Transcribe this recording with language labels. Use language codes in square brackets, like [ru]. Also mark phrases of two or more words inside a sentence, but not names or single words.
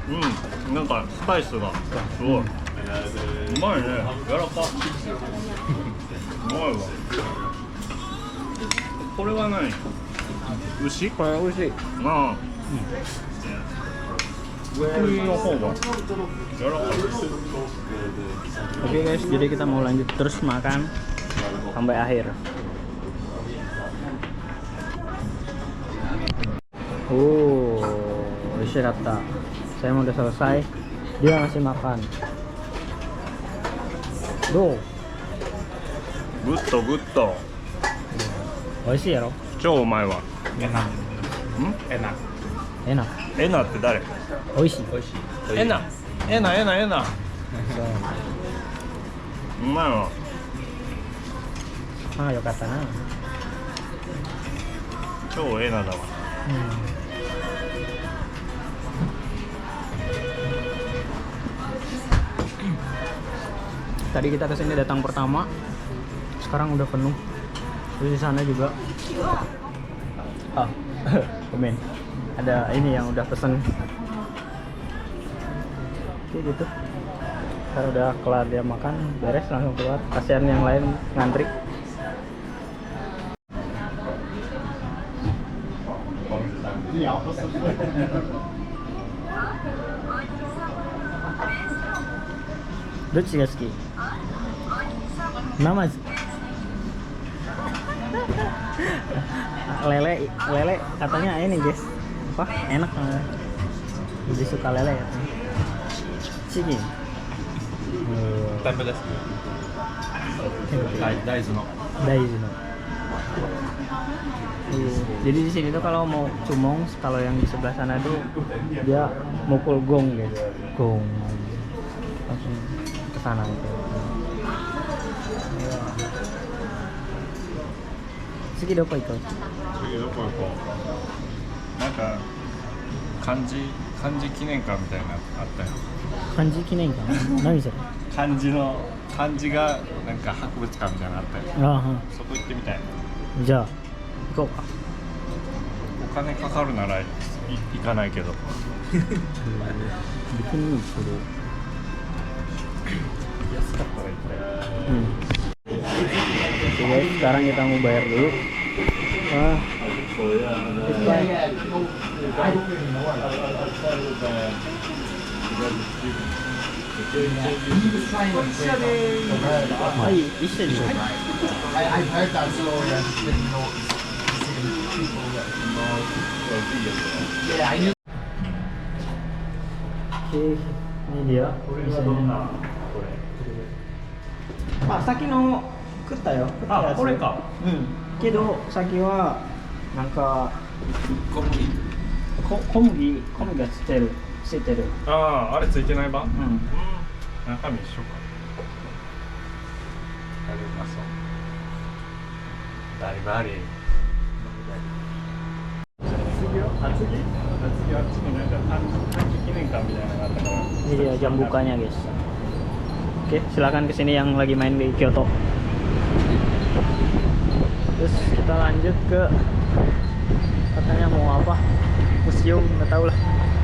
[ja] なんかスパイスがすごい。うまいね。柔らか。うまいわ。これは何？牛？これ美味しい。ああ。牛の方が柔らかい。 [id] Oke guys, jadi kita mau lanjut terus makan sampai akhir. Istirahat. Saya mau udah selesai. Dia ngasih makan. Tuh. [en] good good. [ja] 美味しいやろ？超うまいわ。エナ。ん？エナ。エナ。エナって誰？美味しい。美味しい。エナ。エナエナエナ。うまいわ。ああ、よかったな。超エナだわ。 [id] Tadi kita kesini datang pertama, sekarang udah penuh. Terus di sana juga, komen ada ini yang udah pesen, kayak gitu. Ntar udah kelar dia makan, beres langsung keluar. Kasihan yang lain ngantri. [ja] どっちが好き? [id] Nama lele katanya ini guys, apa enak, lebih suka lele ya. Ciki. [ja] テンペです。大豆の. [id] Jadi di sini tuh kalau mau cumong, kalau yang di sebelah sana tuh dia mukul gong gitu, gong langsung ke sana gitu. [ja] 好きどこ行こ? 次どこ行こう。なんか漢字記念館みたいなのあったよ。漢字記念館？何それ？漢字がなんか博物館みたいなのあったよ。あそこ行ってみたい。あ、じゃあ行こうか。お金かかるなら行かないけど。別にいいけど。安かったら行きたい。 [id] Oke guys, sekarang kita mau bayar dulu. Bisa nih. [en] I've heard that, so yeah, just didn't know people that know. Yeah, I knew. [id] Oke, ini dia. [ja] Pak, 先の食ったよ. Ah, これか。けど先はなんか小麦。小麦がついてる。ああ、あれついてない版？中身一緒か。あれうまそう。だいぶあり。次はあっちになんか短期記念館みたいなのがあったから。 [id] Ini dia jam bukanya guys. Oke, silakan kesini yang lagi main di Kyoto. Terus kita lanjut ke katanya mau apa? Museum, nggak tahu lah.